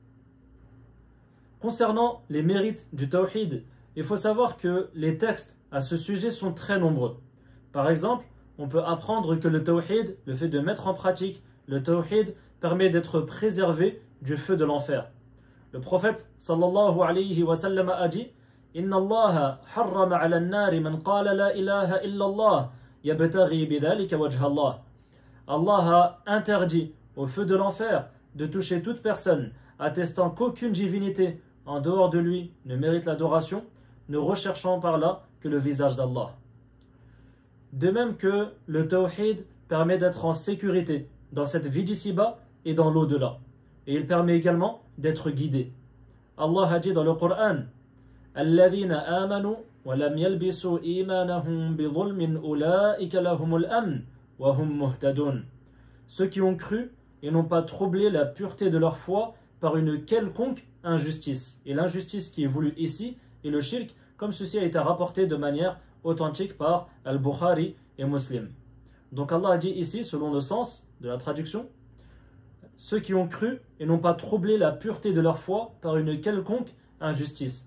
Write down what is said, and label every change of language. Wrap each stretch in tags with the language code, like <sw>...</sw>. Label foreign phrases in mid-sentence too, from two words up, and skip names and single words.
<fr>Concernant les mérites du tawhid, il faut savoir que les textes à ce sujet sont très nombreux. Par exemple, on peut apprendre que le tawhid, le fait de mettre en pratique le tawhid, permet d'être préservé du feu de l'enfer. Le prophète</fr> <ar>صلى الله عليه وسلم</ar> <fr>a dit</fr> <ar>إن الله حرم على النار من قال لا إله إلا الله يبتغي بذلك وجه الله.</ar> <fr>Allah a interdit au feu de l'enfer de toucher toute personne attestant qu'aucune divinité en dehors de lui ne mérite l'adoration, ne recherchant par là que le visage d'Allah. De même que le tawhid permet d'être en sécurité dans cette vie d'ici-bas et dans l'au-delà. Et il permet également d'être guidé. Allah a dit dans le Coran</fr> <ar>الذين آمنوا ولم يلبسوا إيمانهم بظلم أولئك لهم الأمن وهم مهتدون.</ar> <fr>Ceux qui ont cru et n'ont pas troublé la pureté de leur foi par une quelconque injustice. Et l'injustice qui est voulue ici est le shirk, comme ceci a été rapporté de manière authentique par Al-Bukhari et Muslim. Donc Allah a dit ici, selon le sens de la traduction, ceux qui ont cru et n'ont pas troublé la pureté de leur foi par une quelconque injustice.</fr>